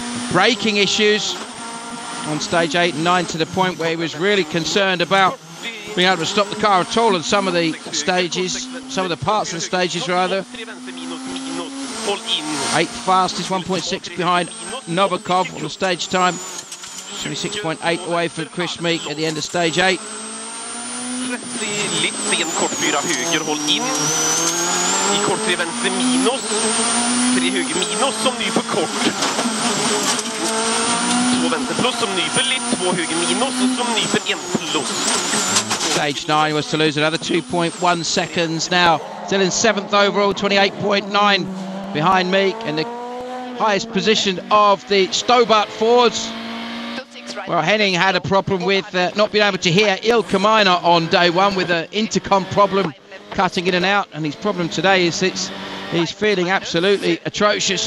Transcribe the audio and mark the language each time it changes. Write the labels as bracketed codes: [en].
[en] Braking issues on stage 8 and 9 to the point where he was really concerned about being able to stop the car at all on some of the stages, some of the parts of the stages rather. 8th fastest, 1.6 behind Novikov on the stage time. 26.8 away from Chris Meek at the end of stage 8. [no] Litt sen kort 4 höger, håll in. I kort 3 vänster minus. 3 höger minus som nyper kort. 2 vänster plus som nyper litt. 2 höger minus som nyper 1 plus. [en] Stage 9 was to lose another 2.1 seconds now. Still in 7th overall, 28.9 behind Meek, and the highest position of the Stobart Fords. Well, Henning had a problem with not being able to hear Ilkka Minor on day 1 with an intercom problem cutting in and out, and his problem today is he's feeling absolutely atrocious.